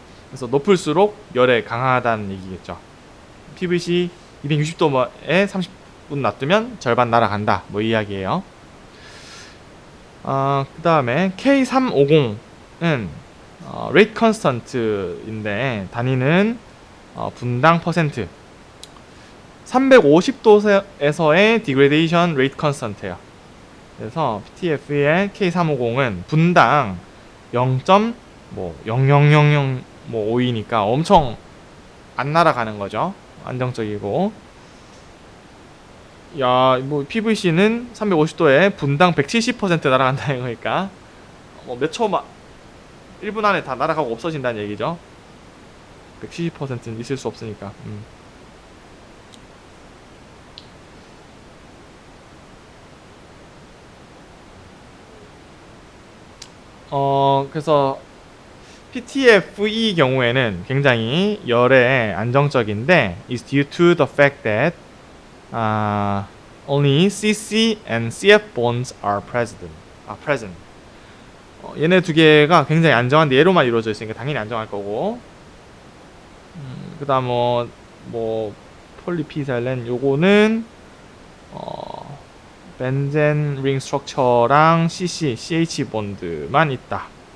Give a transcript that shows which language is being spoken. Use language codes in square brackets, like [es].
[ko] 그래서 높을수록 열에 강하다는 얘기겠죠. PVC 260도에 30분 놔두면 절반 날아간다, 뭐 이 이야기예요. 그 다음에 K350은 rate constant인데 단위는 분당 퍼센트. 350도에서의 degradation rate constant예요. 그래서 PTFE의 K350은 분당 0.000005이니까 엄청 안 날아가는 거죠. 안정적이고. 야, 뭐 PVC는 350도에 분당 170% 날아간다는 거니까 몇 초만 1분 안에 다 날아가고 없어진다는 얘기죠. 170%는 있을 수 없으니까. 그래서 PTFE 경우에는 굉장히 열에 안정적인데 [en] is due to the fact that only CC and CF bonds are present. [ko] 얘네 두 개가 굉장히 안정한데 얘로만 이루어져 있으니까 당연히 안정할 거고. 그다음 뭐 폴리피살렌 요거는 벤젠 링 스트럭처랑 CC, CH 본드만 있다.